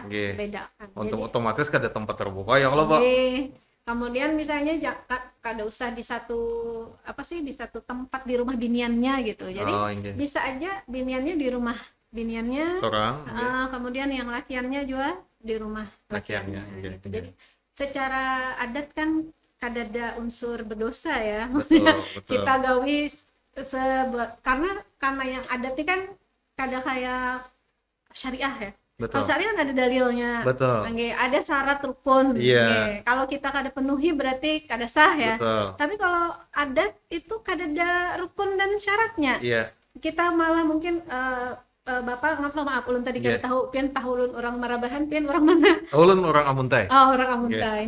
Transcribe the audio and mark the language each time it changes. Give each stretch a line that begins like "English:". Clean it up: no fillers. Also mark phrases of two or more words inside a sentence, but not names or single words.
Banjar: Untuk otomatis kada tempat terbuka ya Allah, Pak. Kemudian misalnya kada usah di satu di satu tempat di rumah biniannya gitu.
Indonesian: Jadi Iya.
Banjar: bisa aja biniannya di rumah biniannya,
Indonesian: Seorang, iya.
Banjar: kemudian yang lakiannya juga di rumah Lakiannya, lakiannya
Indonesian: iya, gitu. iya.
Banjar: Jadi secara adat kan kadada unsur berdosa ya.
Indonesian: Betul, Maksudnya betul.
Banjar: kita gawi karena yang adat ini kan kada kayak syariah ya.
Indonesian: Kalau Betul. syariah kan ada dalilnya. Betul. Nggih, ada syarat rukun. Iya.
Javanese: Nggih.
Banjar: Kalau kita kada penuhi berarti kada sah ya.
Indonesian: Betul.
Banjar: Tapi kalau adat itu kada ada rukun dan syaratnya.
Indonesian: Iya.
Banjar: Kita malah mungkin Bapak maaf ulun tadi kada
Indonesian: Iya.
Banjar: tahu pian tahu ulun orang Marabahan pian orang mana? Ulun orang Amuntai.
Indonesian: Orang Amuntai.